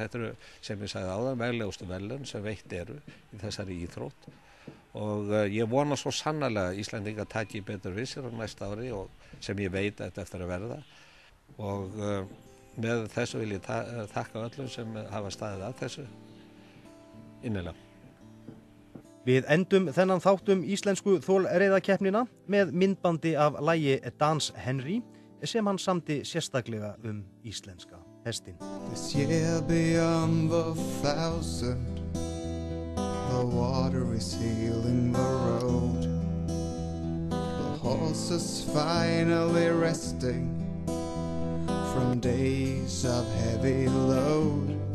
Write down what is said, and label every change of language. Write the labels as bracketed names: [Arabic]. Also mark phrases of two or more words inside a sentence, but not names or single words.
[Icelandic] Þetta eru sem ég sagði áðan veglegustu verðlaun sem veitt eru í þessari íþrótt og ég vona svo sannarlega að Íslendingar taki betur við sér á næsta ári og sem ég veit að þetta eftir að verða og með þessu vil ég þakka öllum sem hafa staðið að þessu innilega. Við endum þennan þáttum íslensku þolreiðakeppnina með myndbandi af lagi Dans Henry sem hann samdi sérstaklega íslenska hestinn. [English] This year beyond the 1,000 the water is healing the road. The horses finally resting from days of heavy load.